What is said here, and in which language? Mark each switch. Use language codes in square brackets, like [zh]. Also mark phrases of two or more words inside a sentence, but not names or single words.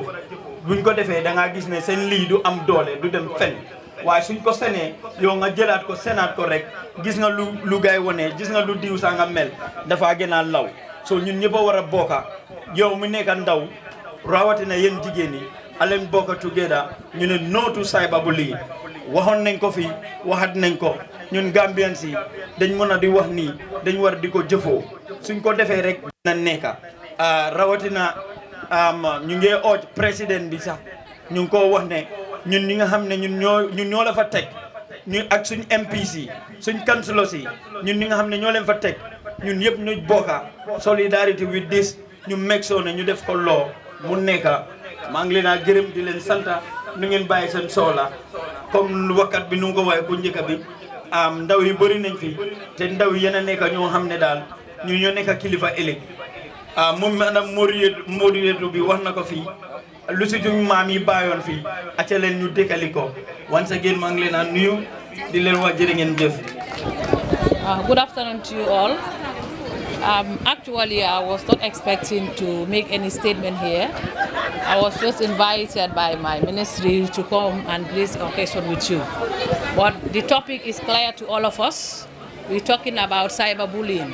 [wo] buñ ko defee da ngaa gis ne seen lii du am doole du dem fen waaye suñ ko senee yow nga jëlaat ko senaat ko rek gis nga lu gaay wone gis nga lu diw saa nga mel dafa gën a law so ñun ñëpp a war a bokka yow mu nekk ndaw rawatina yéen jigéen yi aleen bokka together ñu ne [en] no to cyberbullying [wo] waxoon nañ ko fi waxat nañ ko ñun Gambians yi dañ mën a di wax nii dañ war di ko jëfoo suñ ko defee rek na nekka rawatina ñu ngi ooj président bi sax ñu ngi ko wax ne ñun ñi nga xam ne ñun ñoo la fa teg ñu ak suñ MPC suñ councilors yi ñun ñi nga xam ne ñoo leen fa teg ñun yëpp ñu bokka [en] solidarity with this [wo] ñu make sure ne ñu def ko loo mu nekka maa ngi leen a gërëm di leen santa nu ngeen bàyyi seen soxla comme wakkat bi nu ko waxee bu njëkk bi ndaw yi bëri nañ fi te ndaw yi yéen a nekk ñoo xam ne daal ñu ñoo nekk kilifa ëllëg moom maanaam modérateur bi wax na ko fii lu si suñ maam yi bàyyoon fii acca leen ñu dëkkali ko [en] once again [wo] maa ngi leen a nuyu di leen wax jërë ngeen jëf. [en] Good afternoon to you all. Actually, I was not expecting to make any statement here. I was just invited by my ministry to come and grace the occasion with you. But the topic is clear to all of us. We're talking about cyberbullying.